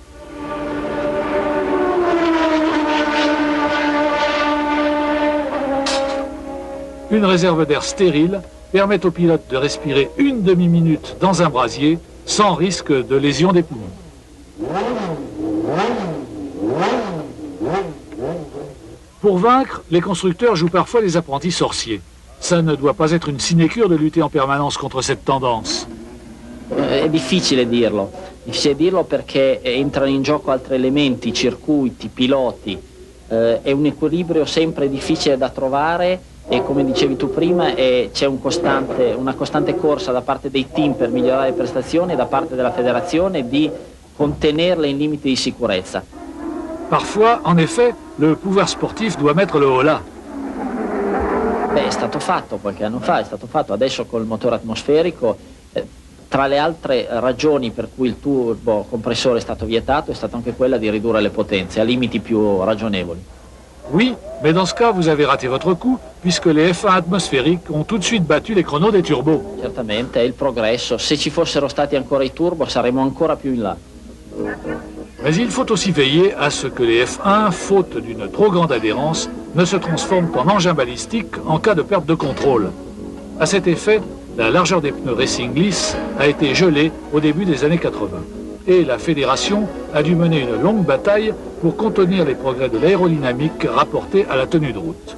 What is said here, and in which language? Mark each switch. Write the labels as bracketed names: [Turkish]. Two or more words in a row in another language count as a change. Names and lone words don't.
[French] Une réserve d'air stérile permet au pilote de respirer une demi-minute dans un brasier sans risque de lésion des poumons. Pour vaincre, les constructeurs jouent parfois les apprentis sorciers. Ça ne doit pas être une sinécure de lutter en permanence contre cette tendance. [Italian] È difficile dirlo perché entrano in gioco altri elementi, circuiti, piloti, è un equilibrio sempre difficile da trovare e, come dicevi tu prima, c'è una costante corsa da parte dei team per migliorare le prestazioni e da parte della federazione di contenerle in limiti di sicurezza. [French] Parfois, en effet, le pouvoir sportif doit mettre le holà. [Italian] È stato fatto qualche anno fa, è stato fatto adesso col motore atmosferico. Tra le altre ragioni per cui il turbo compressore è stato vietato è stata anche quella di ridurre le potenze a limiti più ragionevoli. [French] Oui, mais dans ce cas, vous avez raté votre coup, puisque les F1 atmosphériques ont tout de suite battu les chronos des turbos. [Italian] Certamente, è il progresso. Se ci fossero stati ancora i turbo saremmo ancora più in là. [French] Mais il faut aussi veiller à ce que les F1, faute d'une trop grande adhérence, ne se transforment en engins balistiques en cas de perte de contrôle. À cet effet, la largeur des pneus racing lisses a été gelée au début des années 80. Et la fédération a dû mener une longue bataille pour contenir les progrès de l'aérodynamique rapportés à la tenue de route.